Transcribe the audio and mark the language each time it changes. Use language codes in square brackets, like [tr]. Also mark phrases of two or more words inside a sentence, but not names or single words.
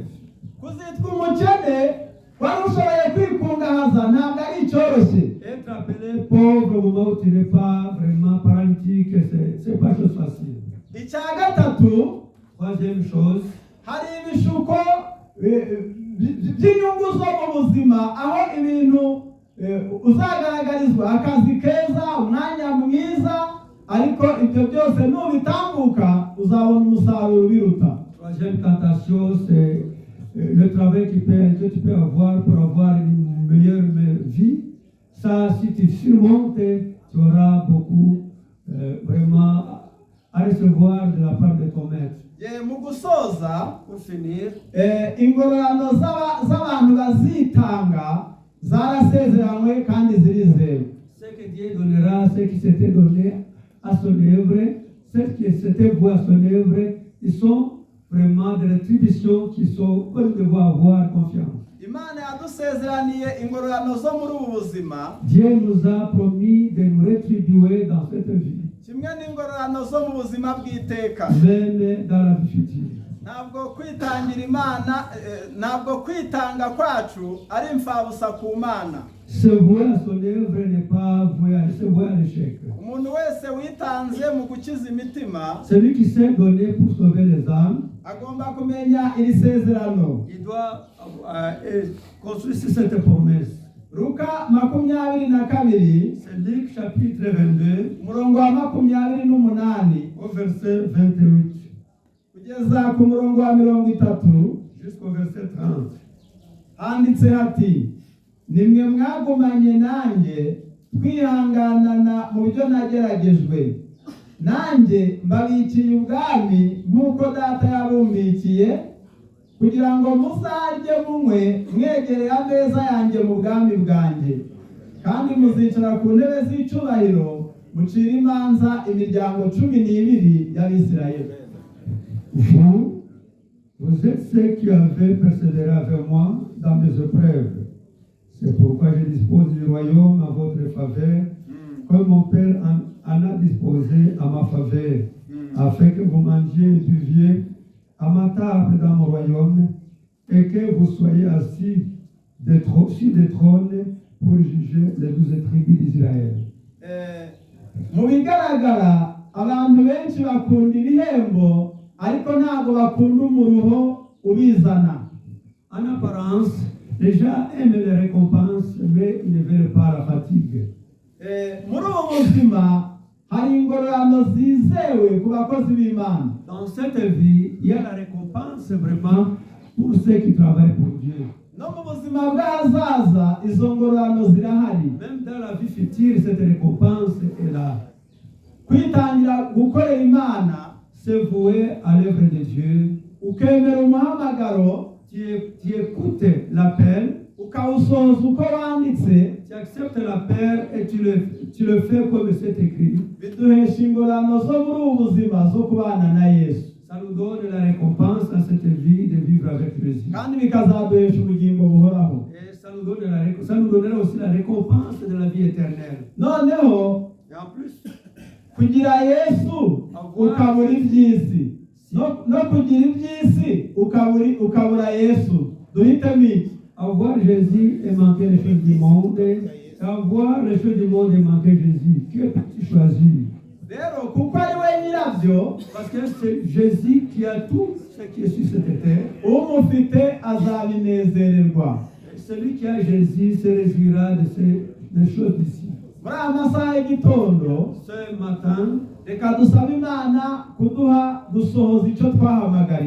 [rw] kuzitwa umukene wari ushoboye kwikungahaza ntabwo ari icyoroshye. [fr] Être appelé pauvre au moment où tu n'es pas vraiment paralytique, c'est pas chose facile. [rw] icya gatatu, [fr] Troisième chose, [rw] hari ibishuko by'inyungu zo mu buzima, aho ibintu uzagaragarizwa akazi keza, umwanya mwiza, ariko ibyo byose nubitambuka uzabona umusaruro ubiruta. [fr] troisième tentation, c'est le travail que tu peux avoir pour avoir une meilleure vie. Ça, si tu surmontes, tu auras beaucoup vraiment à recevoir de la part de ton maître. [rw] Mu gusoza, [fr] Pour finir, [rw] ingororano z'abantu bazitanga zarasezeranywe kandi zirizewe. [fr] Ce que Dieu donnera, ce qui s'était donné à son œuvre, ce qui s'était voué à son œuvre, ils sont vraiment des rétributions qui sont, que nous devons avoir confiance. [rw] Imana yadusezeraniye ingororano zo muri ubu buzima, [fr] Dieu nous a promis de nous rétribuer dans cette vie, [rw] kimwe n'ingororano zo mu buzima bw'iteka. [fr] même dans la vie future. [rw] Ntabwo kwitangira Imana, ntabwo kwitanga kwacu ari imfabusa ku Mana. [fr] Se vouer à son œuvre n'est pas se vouer à l'échec. [rw] Umuntu wese witanze mu gukiza imitima [fr] Celui qui s'est donné pour sauver les âmes, [rw] agomba kumenya iri sezerano. [fr] il doit construire sur cette promesse. [rw] Luka 22, [fr] c'est Luc chapitre 22, [rw] umurongo wa 28 [fr] au verset 28, [rw] kugeza ku murongo wa 30, [fr] jusqu'au verset 30. [rw] handitse hati, nimwe mwagumanye nanjye twihanganana mu byo nageragejwe, nanjye mbabikiye ubwami nk'uko data yabumbikiye, kugira ngo muzarye munywe mwegereye ameza yanjye mu bwami bwanjye, kandi muzicara ku ntebe z'icyubahiro mucira imanza imiryango 12 y'Abisirayeli. [fr] Vous êtes ceux qui avez persévéré avec moi dans mes épreuves. C'est pourquoi je dispose du royaume à votre faveur, comme mon Père en a disposé à ma faveur, afin que vous mangiez et buviez à ma table dans mon royaume, et que vous soyez assis sur des trônes pour juger les 12 tribus d'Israël. [rw] Mu bigaragara abantu benshi bakunda ibihembo, ariko ntabwo bakunda umuruho ubizana. [fr] En apparence, les gens aiment les récompenses, mais ils ne veulent pas la fatigue. [rw] Muri ubu buzima hari ingororano zizewe ku bakozi b'Imana. [fr] Dans cette vie, il y a la récompense vraiment pour ceux qui travaillent pour Dieu. [rw] No mu buzima bw'ahazaza izo ngororano zirahari. [fr] Même dans la vie future, cette récompense est là. [rw] Kwitangira gukorera Imana, [fr] Se vouer à l'œuvre de Dieu, [rw] ukemera umuhamagaro, [fr] tu écoutes l'appel, [rw] ukawusohoza uko wanditse, [fr] tu acceptes l'appel et tu le fais comme c'est écrit. [rw] biduhesha ingororano zo muri ubu buzima zo kubana na Yesu, [fr] Ça nous donne la récompense dans cette vie de vivre avec Jésus. [rw] kandi bikazaduhesha ubugingo buhoraho. [fr] Et ça nous donnera aussi la récompense de la vie éternelle. [rw] Noneho [fr] Et en plus, [rw] kugira Yesu ukabura iby'isi, no kugira iby'isi ukabura Yesu, duhitemo iki? [fr] Avoir Jésus et manquer les choses du monde, et avoir les choses du monde et manquer Jésus. Que peux-tu choisir? [rw] Rero kuko ari we nyirabyo, [fr] Parce que c'est Jésus qui a tout ce qui est sur cette terre. [rw] umufite azabinezererwa. [fr] Et celui qui a Jésus se réjouira des choses d'ici. [rw] Muri aya masaha y'igitondo, [fr] Ce matin, [rw] reka dusabe Imana kuduha gusohoza icyo twahamagariwe.